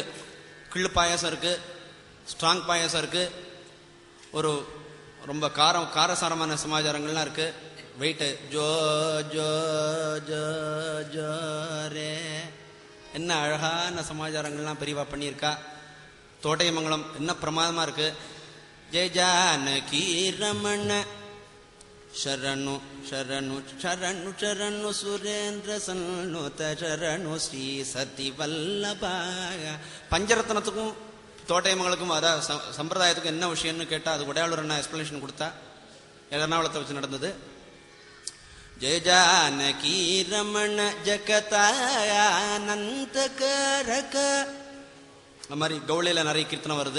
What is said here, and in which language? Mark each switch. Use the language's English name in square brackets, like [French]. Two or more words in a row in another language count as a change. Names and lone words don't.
[Tamil] கிள்ளு பாயாசம் இருக்கு, ஸ்ட்ராங் பாயாசம் இருக்கு, ஒரு ரொம்ப காரசாரமான சமாச்சாரங்கள்லாம் இருக்கு. வெயிட்டு ஜோ ஜோ ஜோ ஜோ ரே என்ன அழகான சமாச்சாரங்கள்லாம் பெரியவா பண்ணியிருக்கா. தோட்டையமங்கலம் என்ன பிரமாதமா இருக்கு. [Sanskrit] जय जानकी रमण [Kannada] ಶರಣು ಶರಣು ಶರಣು ಶರಣು ಸುರೇಂದ್ರ ಸನ್ನುತ ಶರಣು ಶ್ರೀ ಸತಿ வல்லபாய. [Tamil] பஞ்சரத்னத்துக்கும் தோட்டையமங்களுக்கும் அதான் சம்பிரதாயத்துக்கும் என்ன விஷயம்னு கேட்டா அது உடையாளூர் அண்ணா எக்ஸ்பிளனேஷன் கொடுத்தா. எர்ணாகுளத்தை வச்சு நடந்தது. [Sanskrit] जय जानकी रमण जगदानन्द कारक [Tamil] அந்த மாதிரி கௌளியில நிறைய கீர்த்தனம் வருது.